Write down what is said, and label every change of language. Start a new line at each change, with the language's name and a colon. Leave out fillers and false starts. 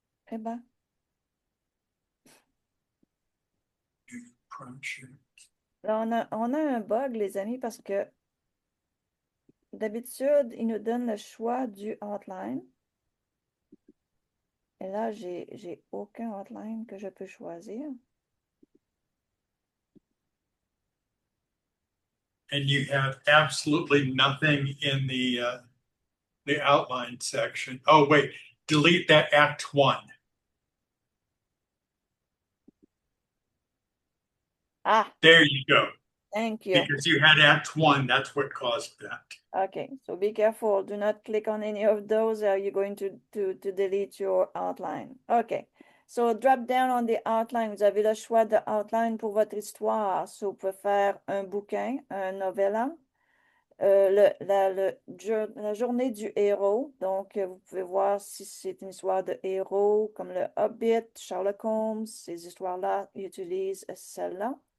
French: Eh ben, là, on a un bug, les amis, parce que d'habitude, il nous donne le choix du outline. Et là, j'ai aucun outline que je peux choisir.
English: And you have absolutely nothing in the outline section. Oh, wait, delete that Act 1. Ah, There you go. thank you. Because you had Act 1, that's what caused that. Okay, so be careful. Do not click on any of those. You're going to delete your outline. Okay, so drop down on the outline.
French: Vous avez le choix de outline pour votre histoire. So, vous pouvez faire un bouquin, un novella, la journée du héros. Donc, vous pouvez voir si c'est une histoire de héros, comme le Hobbit, Sherlock Holmes, ces histoires-là utilisent celle-là.